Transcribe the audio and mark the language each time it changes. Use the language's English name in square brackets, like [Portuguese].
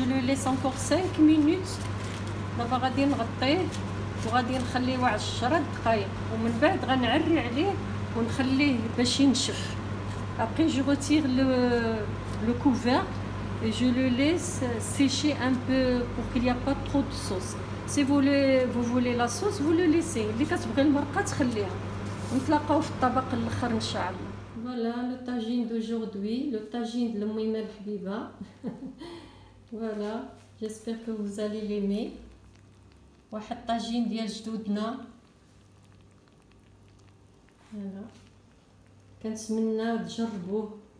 [French] Je le laisse encore 5 minutes. [Arabic] دابا غادي نغطيه وغادي نخليه 10 دقائق ومن بعد غنعري عليه ونخليه باش ينشف. [French] Après je retire le couvercle et je le laisse sécher un peu pour qu'il n'y a pas trop de sauce. Si vous voulez la sauce, vous le laissez. [Arabic] اللي كتبغي المرقه تخليها. نتلاقاو في الطبق الاخر ان شاء الله. [French] Voilà le tagine d'aujourd'hui, le tagine de l'Oumima [Arabic] الحبيبه. [French] Voilà, j'espère que vous allez l'aimer. [Arabic] واحد طاجين ديال جدودنا. [French] Voilà. [Arabic] كنتمنى تجربوه.